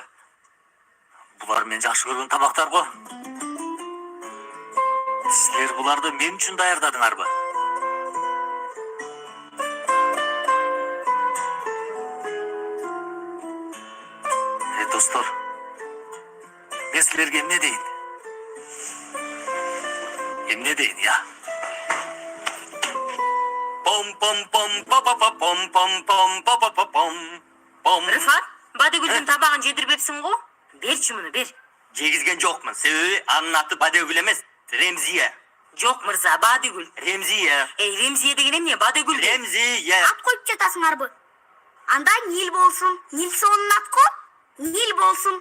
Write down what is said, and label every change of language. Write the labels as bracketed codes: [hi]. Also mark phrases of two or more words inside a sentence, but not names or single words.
[ky] Булар мен жакшы көргөн тамактар го. Силер буларды мен үчүн даярдадыңарбы? Достор, мен силерге эмне дейин? Эмне дейин, я? Пом-пом-пом-па-па-па-пом-пом-пом-па-па-пом. Рыфат, Бадыгүлдүн табагын жедирбепсиң го? Берчи муну, бер. Жегизген жокмун. Себеби анын аты Бадыгүл эмес, Ремзия. Жок мырза, Бадыгүл. Ремзия. Ремзия деген эмне? Бадыгүл. Ремзия. Ат коюп жатасыңарбы? Анда Нил болсун. Нил сонун ат ко? Нил болсун.